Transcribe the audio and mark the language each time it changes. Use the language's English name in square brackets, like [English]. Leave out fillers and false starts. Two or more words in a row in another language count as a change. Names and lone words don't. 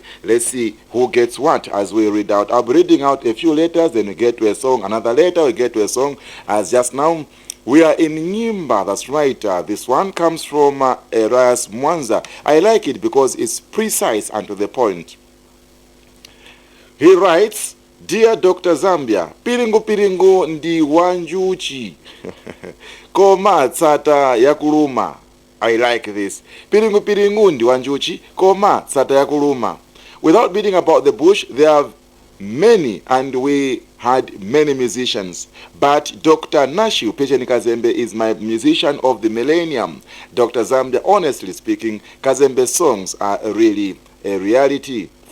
[English] Let's see who gets what as we read out. I'll be reading out a few letters, then we get to a song. Another letter, we get to a song. As just now, we are in Nyimba, that's right. This one comes from Elias Mwanza. I like it because it's precise and to the point. He writes, Dear Dr. [Nyanja] Zambia, piringu piringu ndi wanjuchi. Koma tsata yakuluma. [English] I like this. [Nyanja] Piringu piringu ndi wanjuchi. Koma tsata yakuluma. [English] Without beating about the bush, there are many, and we had many musicians. But Dr. Nashil Pitchen Kazembe is my musician of the millennium. Dr. Zambia, honestly speaking, Kazembe's songs are really a reality.